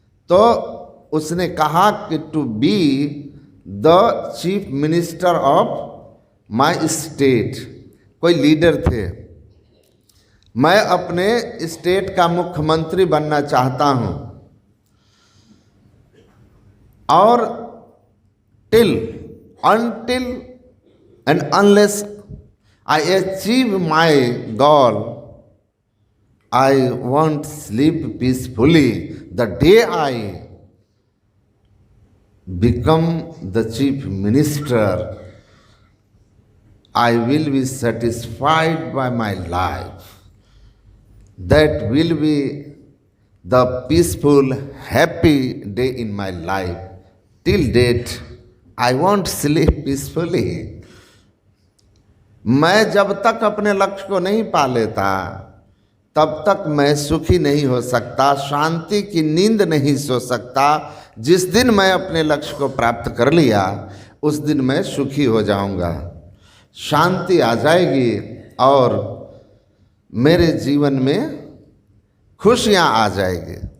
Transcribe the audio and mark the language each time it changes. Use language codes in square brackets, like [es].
[hi] तो उसने कहा कि [en] To be the chief minister of my state. [hi] कोई लीडर थे, मैं अपने स्टेट का मुख्यमंत्री बनना चाहता हूँ। [en] और till, until and unless I achieve my goal, I won't sleep peacefully. The day I become the chief minister, I will be satisfied by my life. That will be the peaceful, happy day in my life. Till date, I won't sleep peacefully. [hi] मैं जब तक अपने लक्ष्य को नहीं पा लेता तब तक मैं सुखी नहीं हो सकता, शांति की नींद नहीं सो सकता। जिस दिन मैं अपने लक्ष्य को प्राप्त कर लिया उस दिन मैं सुखी हो जाऊंगा, शांति आ जाएगी और मेरे जीवन में खुशियां आ जाएगी।